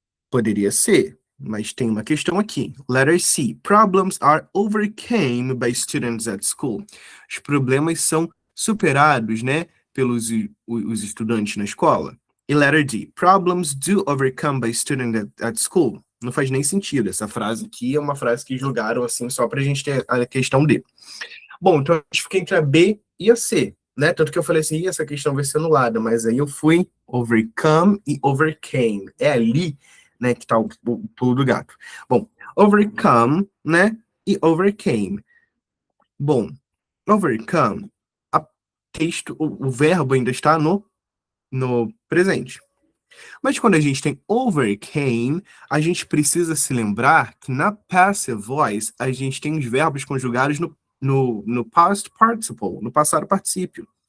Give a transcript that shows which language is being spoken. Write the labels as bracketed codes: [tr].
[pt] Poderia ser, mas tem uma questão aqui. [en] Letter C. Problems are overcome by students at school. [pt] Os problemas são superados, né, pelos os estudantes na escola. [en] E letter D. Problems do overcome by students at school. [pt] Não faz nem sentido. Essa frase aqui é uma frase que jogaram assim só para a gente ter a questão D. Bom, então a gente fica entre a B e a C, né? Tanto que eu falei assim, essa questão vai ser anulada, mas aí eu fui overcome e overcame. É ali, né, que tá o pulo do gato. Bom, overcome, né, e overcame. Bom, overcome, o verbo ainda está no presente. Mas quando a gente tem overcame, a gente precisa se lembrar que na passive voice, a gente tem os verbos conjugados no past participle, no passado particípio.